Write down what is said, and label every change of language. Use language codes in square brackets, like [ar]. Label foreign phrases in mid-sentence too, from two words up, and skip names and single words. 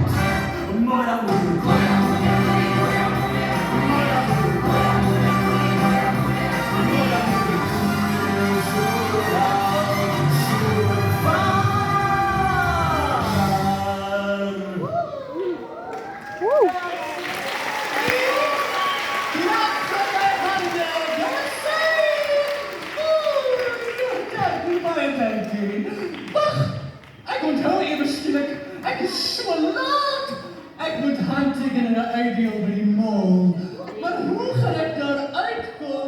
[af] Moira Moeder Queen, Moira Moeder Queen, Moira Moeder Queen, Moira Moeder Queen, zo oud, zo waar. Klap van my hande, dankie, baie dankie. Wag, ek onthou ewe skielik, ek is so laat. Ek moet handteken in 'n uitdeel by die mall. Maar hoe gaan ek daar uitkom?